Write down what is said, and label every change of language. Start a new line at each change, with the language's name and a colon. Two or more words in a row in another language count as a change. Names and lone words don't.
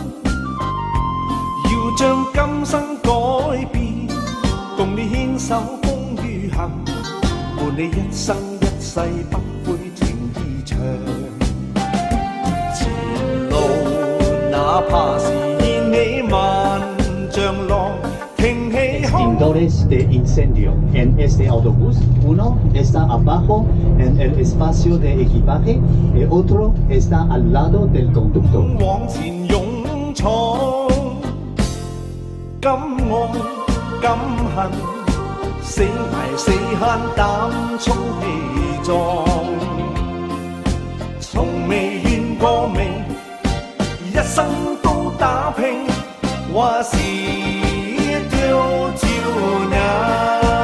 Cantonese: 要將今生改變，共你牽手風雨行，伴你一生一世不悔情意長。前路哪怕是掀起萬丈浪，挺起胸。
Spanish: Extintores de incendio. En este autobús, uno está abajo en el espacio de equipaje y otro está al lado del conductor.
Cantonese: 往前勇闖，敢愛敢恨，死捱死慳膽充氣壯，從未怨過命，一生都打拼，話是丟照亮。